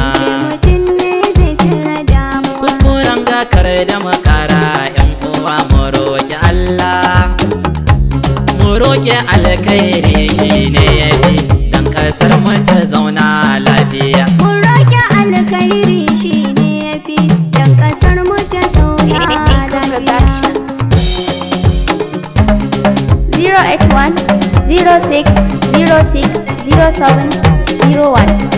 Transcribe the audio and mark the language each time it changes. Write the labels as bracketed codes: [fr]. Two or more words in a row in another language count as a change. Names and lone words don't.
[ha] Mun ce mutum ne zai cire damuwa. Kuskuren ga kar da mu ƙara, 'yan uwa mu roƙi Allah. Mu roƙi alkhairi shi ne ya fi, dan ƙasar mu ta zauna lafiya. Mu roƙi alkhairi shi ne ya fi, dan ƙasar mu ta zauna lafiya. [en] Zero eight one, zero six, zero six, zero seven, zero one.